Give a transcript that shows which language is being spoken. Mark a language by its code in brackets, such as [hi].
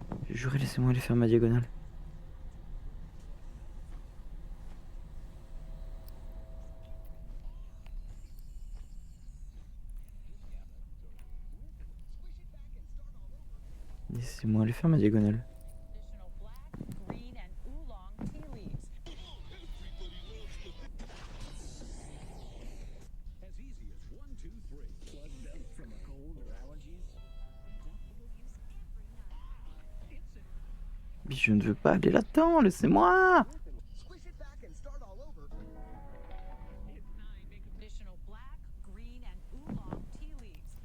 [fr] Jurez, laissez-moi aller faire ma diagonale. Laissez-moi aller faire ma diagonale. [en] Traditional black, green, and oolong tea leaves. As easy as 1, 2, 3. Plugged up from a cold or allergies? [fr] Mais je ne veux pas aller là-dedans, laissez-moi! [en] Squish it back and start all over. Traditional black, green, and oolong tea leaves.